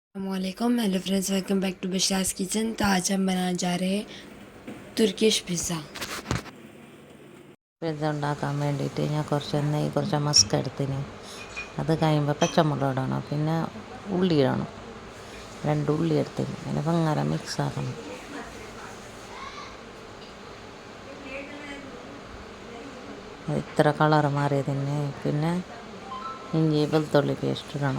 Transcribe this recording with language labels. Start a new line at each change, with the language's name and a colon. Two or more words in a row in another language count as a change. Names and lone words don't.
Hindi: अस्सलामुअलैकुम
English: Hello friends, welcome back to Bishas Kitchen.
Hindi: तो आज हम बनाने जा रहे हैं
English: Turkish pizza.
Malayalam: പിസ്സ ഉണ്ടാക്കാൻ വേണ്ടിയിട്ട് ഞാൻ കുറച്ച് നെയ്യ് കുറച്ച് മസ്ക് എടുത്തിന്. അത് കഴിയുമ്പോൾ പച്ചമുളക് ഇടണം, പിന്നെ ഉള്ളി ഇടണം. 2 ഉള്ളി എടുത്തിന്. പിന്നെ ഭയങ്കര മിക്സ് ആക്കണം. ഇത്ര കളർ മാറിയതിന് പിന്നെ ഇഞ്ചി വെളുത്തുള്ളി പേസ്റ്റ് ഇടണം.